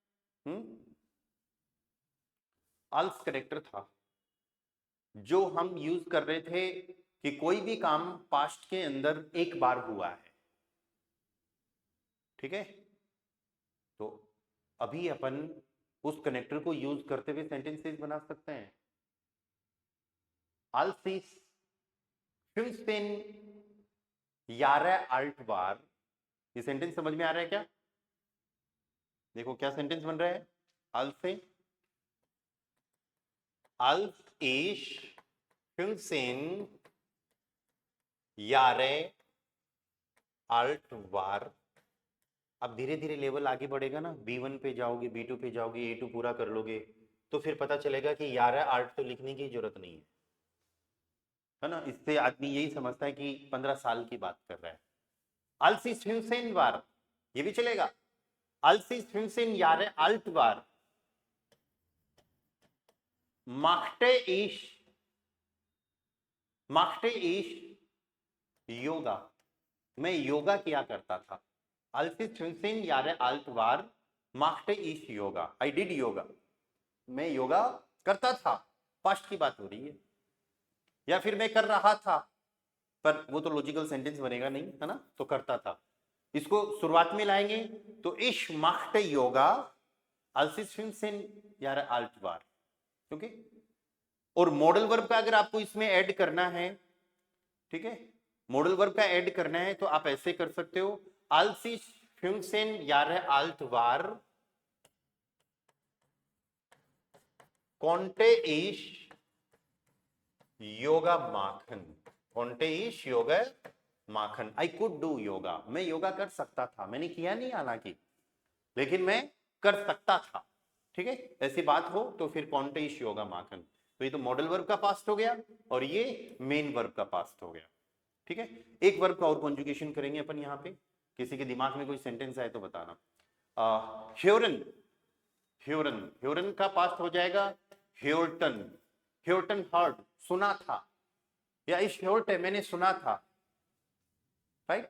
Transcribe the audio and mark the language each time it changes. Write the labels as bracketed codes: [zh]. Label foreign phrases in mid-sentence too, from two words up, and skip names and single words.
[hi] आल्स कनेक्टर था जो हम यूज कर रहे थे कि कोई भी काम पास्ट के अंदर एक बार हुआ है। ठीक है। तो अभी अपन उस कनेक्टर को यूज करते हुए सेंटेंसेस बना सकते हैं। [de] Als ich 15 Jahre alt war, [hi] ये सेंटेंस समझ में आ रहा है क्या? देखो क्या सेंटेंस बन रहा है। [de] als ich 15 Jahre alt war, [hi] अब धीरे धीरे लेवल आगे बढ़ेगा ना, B1 पे जाओगे, B2 पे जाओगे, A2 पूरा कर लोगे तो फिर पता चलेगा कि 11 आर्ट तो लिखने की जरूरत नहीं है ना। इससे आदमी यही समझता है कि 15 साल की बात कर रहा है। [de] als ich 15 war, [hi] ये भी चलेगा। [de] als ich 15 Jahre alt war, machte ich योगा, [hi] मैं योगा किया करता था। [de] als ich 15 Jahre alt war, machte ich योगा, [en] I did योगा, [hi] मैं योगा करता था, पास्ट की बात हो रही है। या फिर मैं कर रहा था, पर वो तो [en] logical sentence [hi] बनेगा नहीं है ना, तो करता था। इसको शुरुआत में लाएंगे तो [de] ich machte योगा als ich 15 Jahre alt war, [hi] ओके। और [en] model verb [hi] का अगर आपको इसमें ऐड करना है, ठीक है, [en] model verb [hi] का ऐड करना है तो आप ऐसे कर सकते हो [de] als ich 15 Jahre alt war, konnte ich Yoga machen, konnte ich Yoga machen, [en] I could do Yoga, [hi] मैं योगा कर सकता था, मैंने किया नहीं हालांकि, लेकिन मैं कर सकता था। ठीक है, ऐसी बात हो तो फिर [de] konnte ich Yoga machen, [hi] तो ये तो [en] model verb [hi] का पास्ट हो गया और ये [en] main verb [hi] का पास्ट हो गया। ठीक है, एक वर्ब का और कॉन्जुगेशन करेंगे अपन यहाँ पे, किसी के दिमाग में कोई सेंटेंस आए तो बताना। [de] hören, hören, hören [hi] का पास्ट हो जाएगा [de] hörten, hörten [hi] हर्ड, सुना था, या [de] ich hörte [hi] मैंने सुना था, राइट।